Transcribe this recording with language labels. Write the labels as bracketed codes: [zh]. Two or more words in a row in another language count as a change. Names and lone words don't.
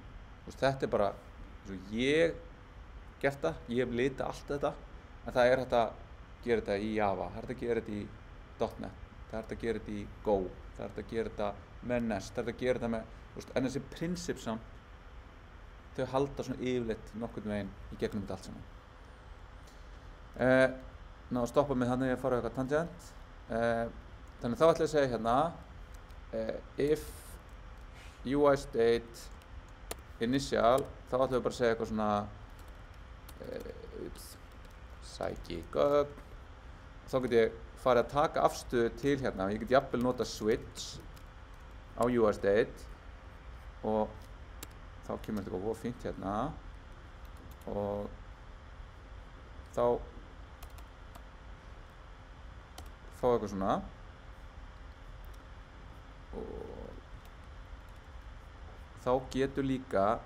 [is] Þetta er bara, eins og ég gert það, ég hef litað allt þetta, en það er hægt að gera þetta í Java, það er hægt að gera þetta í .NET, það er hægt að gera þetta í Go, það er hægt að gera þetta með Nest, það er hægt að gera þetta með, en þessi prinsip samt, þau halda svona yfirleitt nokkurn veginn í gegnum þetta allt saman. Ná að stoppa mig þannig að ég fara á eitthvað tangent. Þannig þá ætla ég að segja hérna, [en] if UI state initial, [is] þá ætlum við bara að segja eitthvað svona sæki gögn. Þá get ég farið að taka afstöðu til hérna. Ég get jafnvel nota switch á [en] UI state [is] og þá kemur þetta eitthvað fínt hérna og þá fá eitthvað svona og þá getur líka